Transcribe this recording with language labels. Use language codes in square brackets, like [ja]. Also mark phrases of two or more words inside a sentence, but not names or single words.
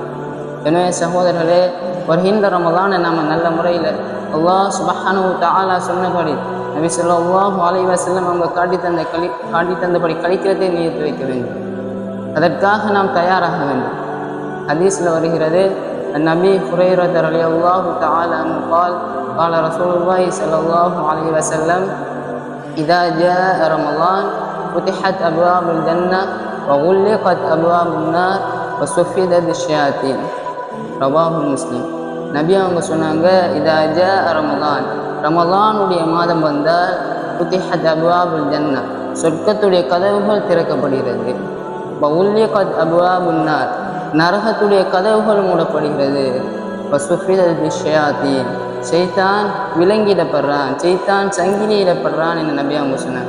[ta] எனவே சகோதரர்களே, வருகின்ற ரமலானை நாம் நல்ல முறையில் [ar] الله سبحانه وتعالى [ta] சொன்னபடி நபி [ar] صلى الله عليه وسلم [ta] அவங்க காட்டி தந்தபடி கழிக்கிறதை நியத்து வைக்க வேண்டும். அதற்காக நாம் தயாராக வேண்டும். ஹதீஸில் வருகிறது, [ar] النبي هريرة رضي الله تعالى عنه قال رسول الله صلى الله عليه وسلم إذا جاء رمضان فتحت أبواب الجنة وغلقت أبواب النار وصفدت الشياطين. رواه مسلم. [ta] நபி அவங்க சொன்னாங்க, [ar] إذا جاء رمضان, [ta] ரமலானுடைய மாதம் வந்தால் [ar] فتحت أبواب الجنة, [ta] சொர்க்கத்துடைய கதவுகள் திறக்கப்படுகிறது. [ar] وغلقت أبواب النار, [ta] நரகத்துடைய கதவுகள் மூடப்படுகிறது. [ar] وصفدت الشياطين, [ta] ஷைத்தான் விலங்கிடப்படுறான், ஷைத்தான் சங்கிலியிடப்படுறான் என நபி அவங்க சொன்னாங்க.